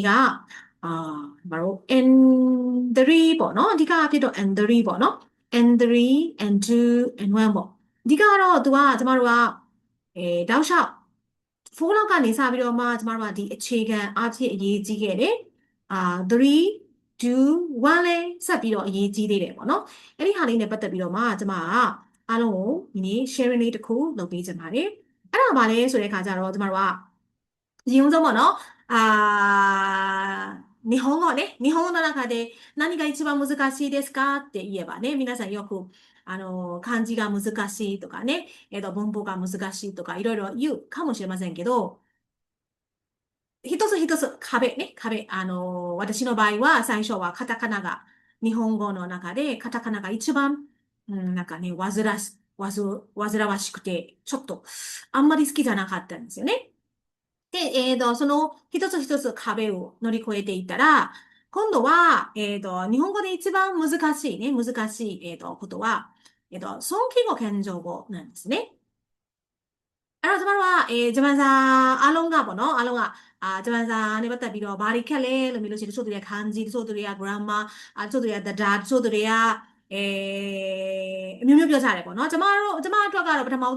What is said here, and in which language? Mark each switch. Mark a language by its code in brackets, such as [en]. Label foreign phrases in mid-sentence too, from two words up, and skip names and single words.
[my] ကအာဘာလို့ N3 ပေါ့နော်အဓိကအဖြစ်တော့ N3 ပေါ့နော် N3 N2 N1 ပေါ့အဓိကတော့သူကကျမတို့ကတောက်လျှောက်4လောက်ကနေစပြီးတော့မှကျမတို့ကဒီအခြေခံအားဖြင့်အရေးကြီးခဲ့တယ်3 2 1လဲဆက်ပြီးတော့အရေးကြီးသေးတယ်ပေါ့နော်အဲ့ဒီဟာလေးနဲ့ပတ်သက်ပြီးတော့မှကျမကအားလုံးကိုဒီနေ့ sharing လေးတစ်ခုလုပ်ပေးချင်ပါတယ်အဲ့ဒါပါလဲဆိုတဲ့အခါကျတော့ကျမတို့ကအရင်ဆုံးပေါ့နော် [ja] 日本語の中で何が一番難しいですかって言えばね、皆さんよく、漢字が難しいとかね、文法が難しいとか、いろいろ言うかもしれませんけど、一つ一つ壁。私の場合は最初はカタカナが、日本語の中でカタカナが一番、なんかね、煩わしくて、ちょっと、あんまり好きじゃなかったんですよね。で、その一つ一つ壁を乗り越えていったら、今度は、日本語で一番難しい、ことは、尊敬語、謙譲語なんですね。 [my] အဲ့တော့ကျမတို့ကဂျပန်စာအားလုံးကပေါ့နော်အားလုံးကဂျပန်စာနဲ့ပတ်သက်ပြီးတော့ဘာတွေခက်လဲလို့မျိုးလို့ရှိရင်တချို့တွေကခန်းကြီးတချို့တွေက grammar တချို့တွေက data တချို့တွေကအဲအမျိုးမျိုးပြောကြတယ်ပေါ့နော်ကျမအတွက်ကတော့ပထမဆုံး